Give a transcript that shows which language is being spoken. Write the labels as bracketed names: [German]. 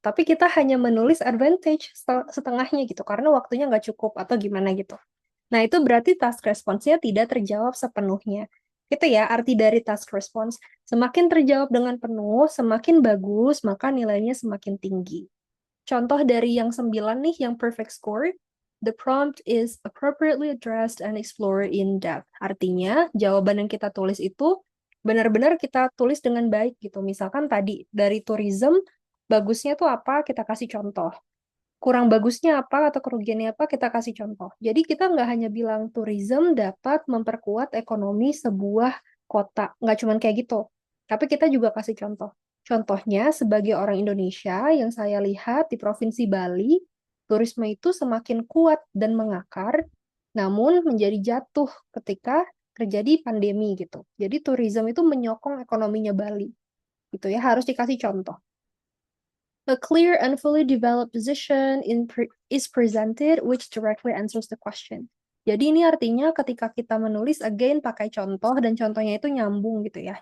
[Indonesian] Tapi kita hanya menulis advantage setengahnya gitu, karena waktunya nggak cukup atau gimana gitu. Nah, itu berarti task response-nya tidak terjawab sepenuhnya. Itu ya arti dari task response. Semakin terjawab dengan penuh, semakin bagus, maka nilainya semakin tinggi. Contoh dari yang 9 nih, yang perfect score. [English] The prompt is appropriately addressed and explored in depth. [Indonesian] Artinya, jawaban yang kita tulis itu benar-benar kita tulis dengan baik gitu. Misalkan tadi dari tourism, bagusnya tuh apa, kita kasih contoh. Kurang bagusnya apa atau kerugiannya apa, kita kasih contoh. Jadi kita nggak hanya bilang tourism dapat memperkuat ekonomi sebuah kota. Nggak cuma kayak gitu. Tapi kita juga kasih contoh. Contohnya, sebagai orang Indonesia yang saya lihat di Provinsi Bali, turisme itu semakin kuat dan mengakar, namun menjadi jatuh ketika terjadi pandemi gitu. Jadi tourism itu menyokong ekonominya Bali. Gitu ya, harus dikasih contoh. [English] A clear and fully developed position is presented which directly answers the question. [Indonesian] Jadi ini artinya ketika kita menulis again pakai contoh dan contohnya itu nyambung gitu ya.